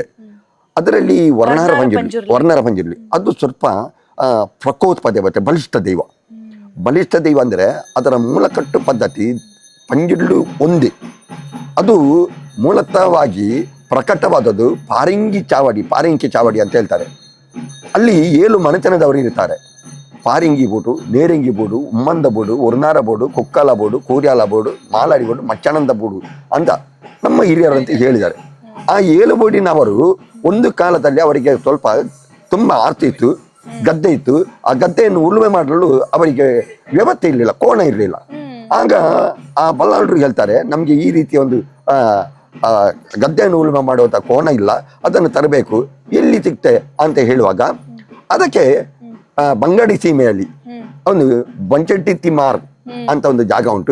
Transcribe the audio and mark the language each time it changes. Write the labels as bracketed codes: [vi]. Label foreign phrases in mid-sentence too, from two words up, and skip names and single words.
[kn] ಅದರಲ್ಲಿ ವರ್ಣಾರ ಪಂಜುರ್ಲಿ ಅದು ಸ್ವಲ್ಪ ಪ್ರಕೋತ್ಪದ ಬರುತ್ತೆ. ಬಲಿಷ್ಠ ದೈವ ಅಂದ್ರೆ ಅದರ ಮೂಲಕಟ್ಟು ಪದ್ಧತಿ ಪಂಜುರ್ಲು ಒಂದೇ. ಅದು ಮೂಲತಃವಾಗಿ ಪ್ರಕಟವಾದದ್ದು ಪಾರಿಂಗಿ ಚಾವಡಿ ಅಂತ ಹೇಳ್ತಾರೆ. ಅಲ್ಲಿ 7 ಮನೆತನದವರು ಇರ್ತಾರೆ. ಪಾರಿಂಗಿ ಬೋಡು, ನೇರಂಗಿ ಬೋಡು, ಉಮ್ಮಂದ ಬೋಡು, ಒರ್ನಾರ ಬೋಡು, ಕೊಕ್ಕಲ ಬೋಡು, ಕೂರ್ಯಾಲ ಬೋಡು, ಮಾಲಾಡಿ ಬೋಡು, ಮಚ್ಚನಂದ ಬೋಡು ಅಂತ ನಮ್ಮ ಹಿರಿಯರಂತ ಹೇಳಿದ್ದಾರೆ. ಆ 7 ಬೋಡಿನವರು ಒಂದು ಕಾಲದಲ್ಲಿ ಅವರಿಗೆ ಸ್ವಲ್ಪ ತುಂಬ ಆಸ್ತಿ ಇತ್ತು, ಗದ್ದೆ ಇತ್ತು. ಆ ಗದ್ದೆಯನ್ನು ಉಳುಮೆ ಮಾಡಲು ಅವರಿಗೆ ವ್ಯವಸ್ಥೆ ಇರಲಿಲ್ಲ, ಕೋಣ ಇರಲಿಲ್ಲ. ಆಗ ಆ ಬಲ್ಲಾಳರು ಹೇಳ್ತಾರೆ, ನಮಗೆ ಈ ರೀತಿಯ ಒಂದು ಗದ್ದೆಯನ್ನು ಉಳುಮೆ ಮಾಡುವಂಥ ಕೋಣ ಇಲ್ಲ, ಅದನ್ನು ತರಬೇಕು, ಎಲ್ಲಿ ಸಿಗ್ತೆ ಅಂತ ಹೇಳುವಾಗ ಅದಕ್ಕೆ ಬಂಗಾಡಿ ಸೀಮೆಯಲ್ಲಿ ಒಂದು ಬಂಚಟ್ಟಿ ತಿಮಾರ್ ಅಂತ ಒಂದು ಜಾಗ ಉಂಟು.